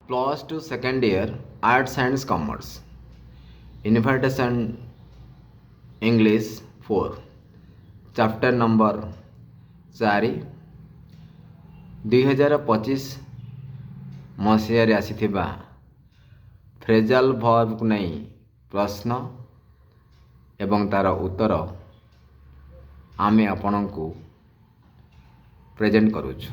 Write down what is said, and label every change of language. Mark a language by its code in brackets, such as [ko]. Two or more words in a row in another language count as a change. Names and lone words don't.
[en] Plus to second year Arts and Commerce. Invitation English 4. Chapter number [or] 4 2025 ମସିହାରେ ଆସିଥିବା [en] phrasal verb [or] ନେଇ ପ୍ରଶ୍ନ ଏବଂ ତାର ଉତ୍ତର ଆମେ ଆପଣଙ୍କୁ ପ୍ରେଜେଣ୍ଟ କରୁଛୁ।